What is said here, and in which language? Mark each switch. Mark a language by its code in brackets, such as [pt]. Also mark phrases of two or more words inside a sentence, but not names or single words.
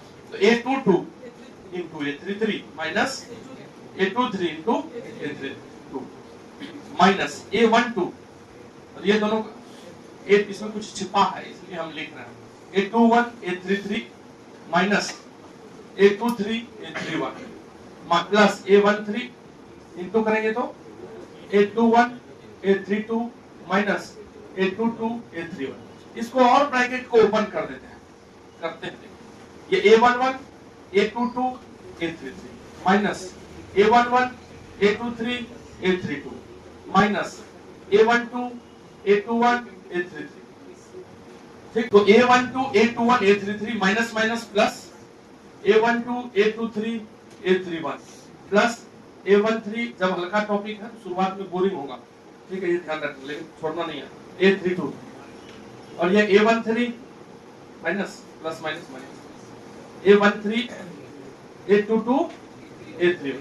[hi] तो A22 इंटू A33 माइनस A23 इंटू A32 माइनस A12, और ये दोनों इसमें कुछ छिपा है इसलिए हम लिख रहे हैं A21 A33 माइनस A23 A31 प्लस A13 इंटू करेंगे तो A21 A32 माइनस A22 A31। इसको और ब्रैकेट को ओपन कर देते हैं, करते हैं। ये A11 A22 A33 माइनस A11 A23 A32 माइनस A12 A21 A33। ठीक, तो A12 A21 A33 [en] minus minus plus [hi] A12 A23 A31 प्लस A13। जब हल्का टॉपिक है तो शुरुआत में बोरिंग होगा, ठीक है, ये ध्यान रखना, लेकिन छोड़ना नहीं है। A32 और ये A13 [en] minus plus minus minus [hi] A13 A22 A31।